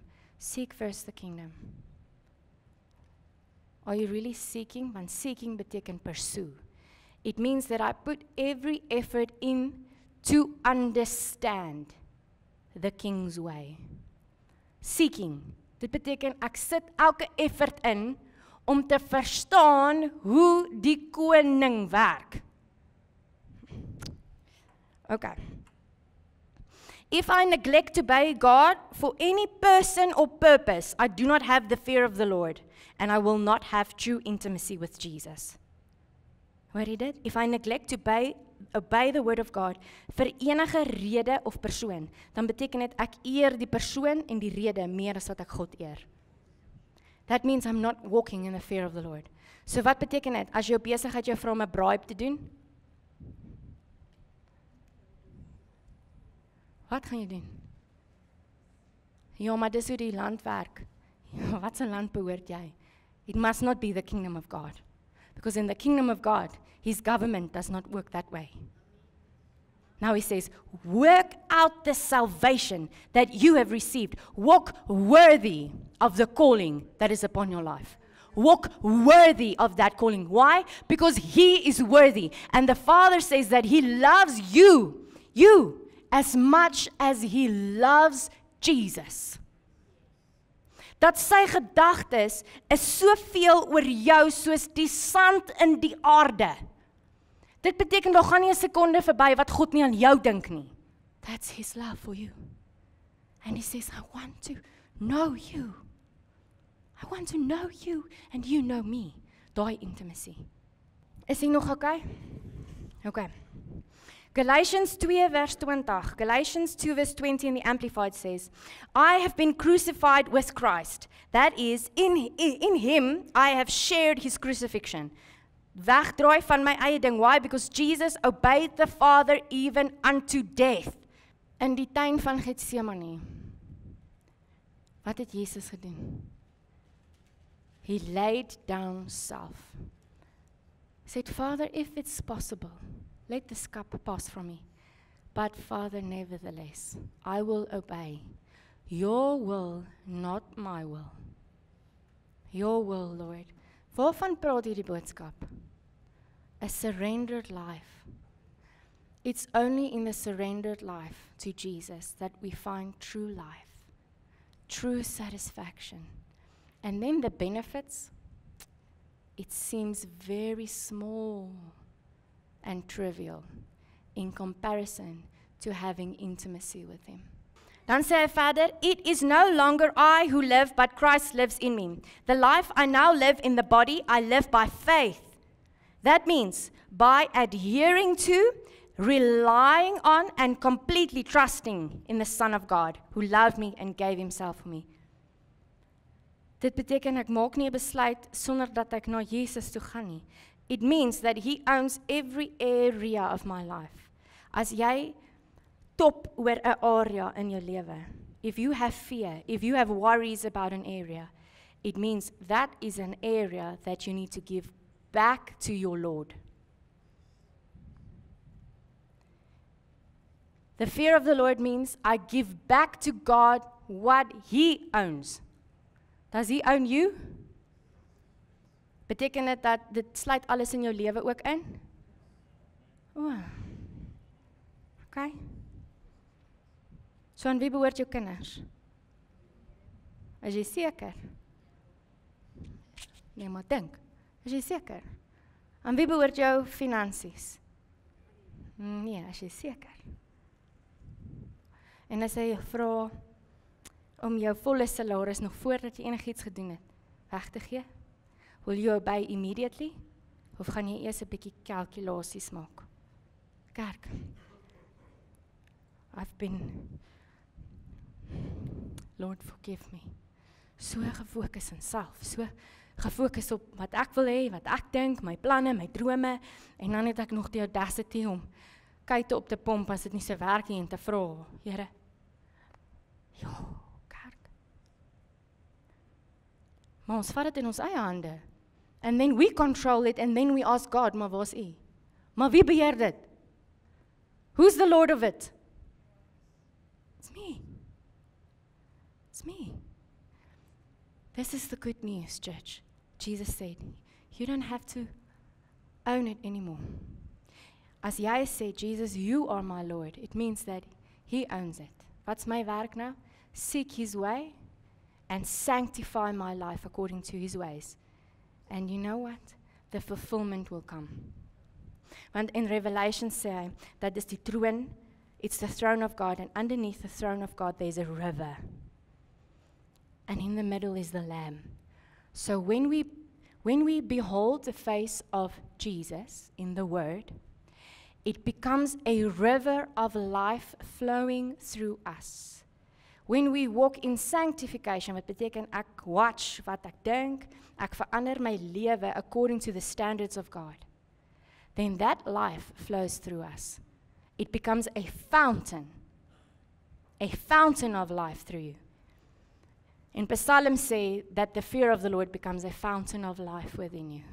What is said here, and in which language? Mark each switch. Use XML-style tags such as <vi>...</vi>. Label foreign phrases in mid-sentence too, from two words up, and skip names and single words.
<en>Seek first the kingdom. Are you really seeking? Want seeking beteken pursue. It means that I put every effort in to understand the king's way. Seeking.</en> <af>Dit beteken ek sit elke effort in om te verstaan hoe die koning werk. Okay.</af> <en>If I neglect to obey God for any person or purpose, I do not have the fear of the Lord, and I will not have true intimacy with Jesus.</en> <af>Hoor jy dit?</af> <en>If I neglect to obey the word of God</en> <af>vir enige rede of persoon, dan beteken dit ek eer die persoon en die rede meer as wat ek God eer.</af> <en>That means I'm not walking in the fear of the Lord.</en> <af>So wat beteken dit? As jou besigheid jou vra om 'n bribe te doen, wat gaan jy doen? Ja, maar dis hoe die land werk. Ja, wat 'n land behoort jy?</af> <en>It must not be the kingdom of God. Because in the kingdom of God, his government does not work that way. Now he says, work out the salvation that you have received. Walk worthy of the calling that is upon your life. Walk worthy of that calling. Why? Because he is worthy. And the Father says that he loves you, as much as he loves Jesus.</en> <af>Dat sy gedagtes is soveel oor jou soos die sand in die aarde. Dit beteken daar gaan nie 'n sekonde verby wat God nie aan jou dink nie.</af> <en>That's his love for you. And he says, I want to know you. I want to know you and you know me.</en> <af>Daai intimacy. Is hy nog okay? Okay.</af> <en>Galatians 2 verse 20. Galatians 2 verse 20 in the Amplified says, I have been crucified with Christ. That is, in him I have shared his crucifixion.</en> <af>Wegdraai van my eie ding.</af> <en>Why? Because Jesus obeyed the Father even unto death.</en> <af>In die tuin van Getsemane. Wat het Jesus gedoen?</af> <en>He laid down self. He said, Father, if it's possible, let this cup pass from me. But Father, nevertheless, I will obey. Your will, not my will. Your will, Lord.</en> <af>Waarvan praat hierdie boodskap?</af> <en>A surrendered life. It's only in the surrendered life to Jesus that we find true life, true satisfaction. And then the benefits, it seems very small and trivial in comparison to having intimacy with him.</en> <af>Dan sê hy verder,</af> <en>it is no longer I who live, but Christ lives in me. The life I now live in the body, I live by faith. That means by adhering to, relying on, and completely trusting in the Son of God, who loved me and gave himself for me.</en> <af>Dit beteken ek maak nie 'n besluit sonder dat ek na Jesus toe gaan nie.</af> <en>It means that he owns every area of my life.</en> <af>As jy top oor 'n area in jou lewe,</af> <en>if you have fear, if you have worries about an area, it means that is an area that you need to give back to your Lord. The fear of the Lord means I give back to God what he owns. Does he own you?</en> <af>Beteken dit dat dit sluit alles in jou lewe ook in? O. Okay. So aan wie behoort jou kinders? Is jy seker? Nee, maar dink. Is jy seker? Aan wie behoort jou finansies? Nee, is jy seker? En as hy vra om jou volle salaris nog voordat jy enigiets gedoen het, weg te gee,</af> <en>will you obey immediately?</en> <af>Of gaan jy eers 'n bietjie kalkulasies maak? Kerk.</af> <en>Lord, forgive me.</en> <af>So gefokus in self, so gefokus op wat ek wil hê, wat ek dink, my planne, my drome, en dan het ek nog die audacity om kuite op te pomp as dit nie so werk nie en te vra, Here, ja, kerk. Maar ons vat dit in ons eie hande.</af> <en>And then we control it, and then we ask God,</en> <af>maar waar is U? Maar wie beheer dit?</af> <en>Who's the Lord of it? It's me. It's me. This is the good news, church. Jesus said, you don't have to own it anymore.</en> <af>As jy sê, Jesus,</af> <en>you are my Lord, it means that He owns it.</en> <af>Wat's my werk nou?</af> <en>Seek His way and sanctify my life according to His ways. And you know what? The fulfillment will come.</en> <af>Want in Revelation sê hy, dat is die troon,</af> <en>it's the throne of God, and underneath the throne of God there's a river. And in the middle is the Lamb. So when we behold the face of Jesus in the Word, it becomes a river of life flowing through us. When we walk in sanctification,</en> <af>wat beteken ek watch wat ek dink, ek verander my lewe</af> <en>according to the standards of God, then that life flows through us. It becomes a fountain of life through you. In Psalm say that the fear of the Lord becomes a fountain of life within you.</en>